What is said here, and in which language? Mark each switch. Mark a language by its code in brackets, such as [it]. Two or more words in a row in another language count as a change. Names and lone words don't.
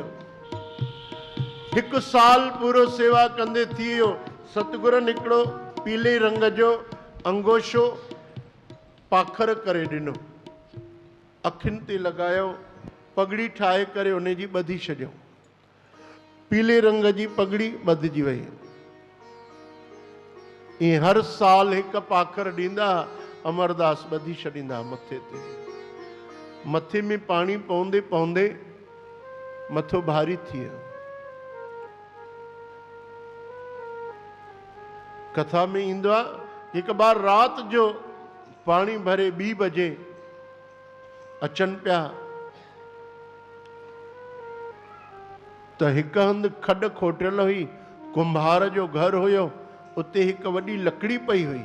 [sd] हिकु साल पूरो सेवा कंदे थी वियो, सतगुरनि हिकिड़ो पीले रंग जो अंगोशो पाखर करे ॾिनो, अखियुनि ते लॻायो, पगड़ी ठाहे करे उन जी ॿधी छॾियो। पीले रंग जी पगड़ी ॿधिजी वई। ईअं हर साल हिकु पाखर ॾींदा, अमरदास ॿधी छॾींदा मथे ते। मथे में पाणी पवंदे पवंदे मथो भारी थी वियो। कथा में ईंदो आहे, हिकु बार राति जो पाणी भरे 2 बजे अचनि पिया त हिकु हंधि खॾ खोटियल हुई, कुंभार जो घर हुयो, उते हिकु वॾी लकड़ी पई हुई।